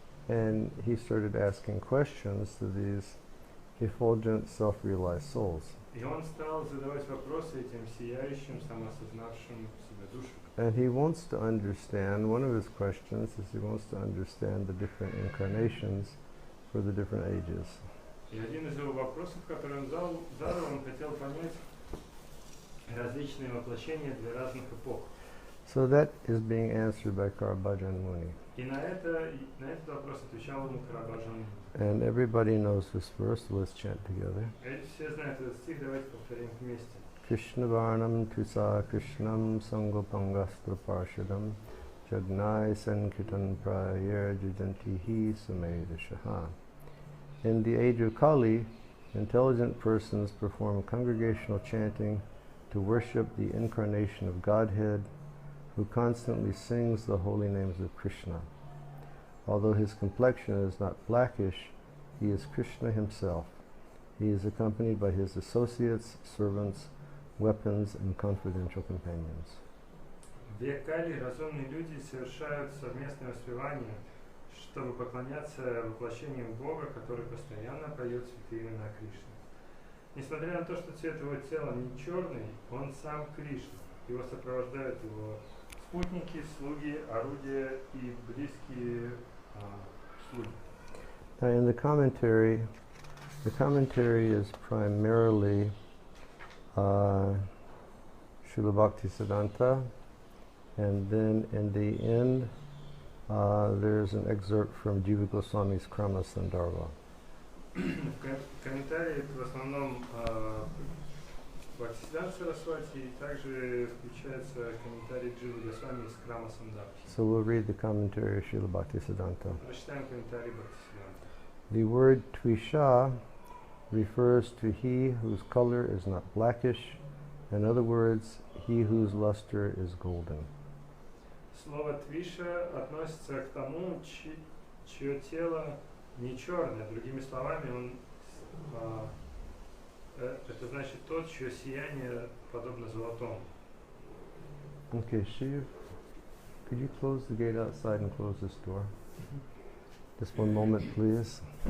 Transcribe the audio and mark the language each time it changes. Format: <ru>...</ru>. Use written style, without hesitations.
<en>And he started asking questions to these effulgent, self-realized souls.</en> <ru>И он стал задавать вопросы этим сияющим, самоосознавшим себя душам.</ru> <en>And he wants to understand, one of his questions is he wants to understand the different incarnations for the different ages.</en> <ru>И один из его вопросов, который он задал, он хотел понять различные воплощения для разных эпох.</ru> <en>So that is being answered by Karabhajan Muni.</en> <ru>И на этот вопрос отвечал ему Карабаджан.</ru> <en>And everybody knows this verse, so let's chant together.</en> <ru>Все знают этот стих, давайте повторим вместе.</ru> <sa>Krishna Varnam Tusa Krishnam Sangopangastra Parshadam Jagnai Sankirtan Prayer Jujantihi Sumedashaha.</sa> <en>In the age of Kali, intelligent persons perform congregational chanting to worship the incarnation of Godhead, who constantly sings the holy names of Krishna. Although his complexion is not blackish, he is Krishna himself. He is accompanied by his associates, servants, weapons, and confidential companions.</en> <ru>В век Кали разумные люди совершают совместное воспевание, чтобы поклоняться воплощению Бога, который постоянно поет святые имена Кришны. Несмотря на то, что цвет его тела не черный, он сам Кришна. Его сопровождают его спутники, слуги, орудия и близкие слуги.</ru> <en>Now in the commentary is primarily Srila Bhaktisiddhanta, and then in the end there's an excerpt from Jiva Goswami's Krama Sandarbha.</en> <ru>В комментарии в основном Бхактисиддханта Сарасвати, и также включается комментарий Дживы Госвами из Крама Сандарбхи.</ru> <en>So we'll read the commentary of Srila Bhaktisiddhanta.</en> <ru>Прочитаем комментарий Бхактисиддханта.</ru> <en>The word Tvisha refers to he whose color is not blackish, in other words, he whose luster is golden.</en> <ru>Слово твиша относится к тому, чье тело не черное. Другими словами, это значит тот, чье сияние подобно золотому.</ru> <en>Okay, Shiv, could you close the gate outside and close this door? Just one moment, please.</en>